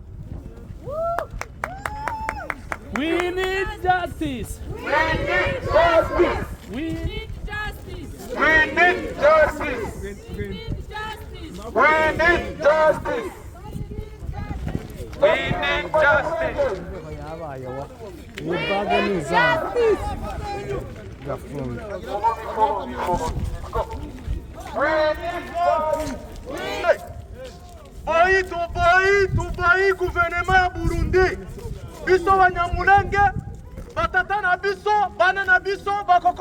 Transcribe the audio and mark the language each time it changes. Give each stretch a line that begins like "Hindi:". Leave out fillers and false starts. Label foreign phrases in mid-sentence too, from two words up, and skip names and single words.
English: We need justice. We need justice. We need justice. We need justice. We need justice. We need justice. We need justice.
Lingala: Tubai gouvernement ya Burundi biso Banyamulenge batata na biso bana na biso bakoko